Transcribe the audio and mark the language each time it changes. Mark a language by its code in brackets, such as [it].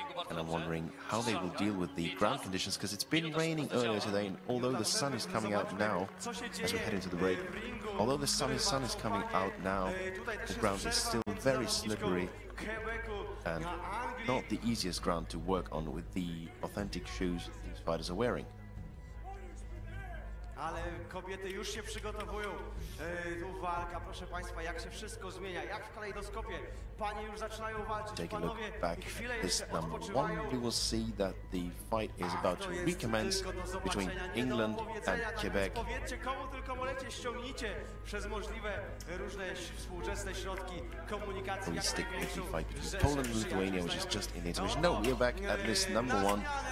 [en] And I'm wondering how they will deal with the ground conditions, because it's been raining earlier today, and although the sun is coming out now, as we head into the break, although the sun is coming out now, the ground is still very slippery and not the easiest ground to work on with the authentic shoes these fighters are wearing. [pl] Ale kobiety już się przygotowują. Tu walka, proszę Państwa, jak się wszystko zmienia, jak w kalejdoskopie. Panie już zaczynają walczyć. [en] Take a look back at this number 1. We will see that the fight is about to recommence between England and Quebec. [pl] Powiedzcie, komu tylko możecie, ściągnijcie przez możliwe różne współczesne środki komunikacji. [en] We stick with the fight between Poland and Lithuania, which is just in the intermission. No, we're back at list number 1.